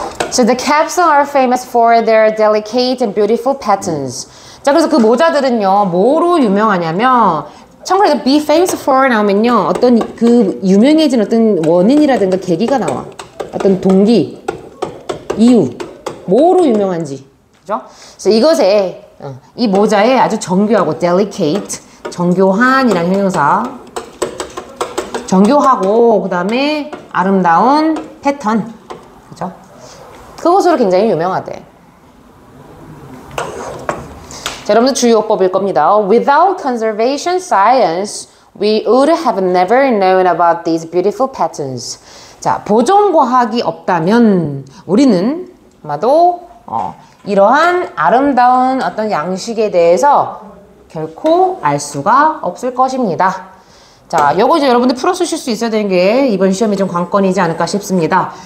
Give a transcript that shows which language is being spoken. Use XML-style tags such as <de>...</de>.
<en>So the caps are famous for their delicate and beautiful patterns.</en> <ko>자, 그래서 그 모자들은요, 뭐로 유명하냐면, 참고로 be famous for 나오면요, 어떤 그 유명해진 어떤 원인이라든가 계기가 나와. 어떤 동기, 이유, 뭐로 유명한지. 그죠? 그래서 이것에, 이 모자에 아주 정교하고 delicate, 정교한이라는 형용사. 정교하고, 그 다음에 아름다운 패턴. 그죠? 그것으로 굉장히 유명하대. 자, 여러분들 주요법일 겁니다.</ko> <en>Without conservation science, we would have never known about these beautiful patterns.</en> <ko>자, 보존과학이 없다면 우리는 아마도 이러한 아름다운 어떤 양식에 대해서 결코 알 수가 없을 것입니다. 자, 요거 이제 여러분들 풀어 쓰실 수 있어야 되는 게 이번 시험에 좀 관건이지 않을까 싶습니다.</ko>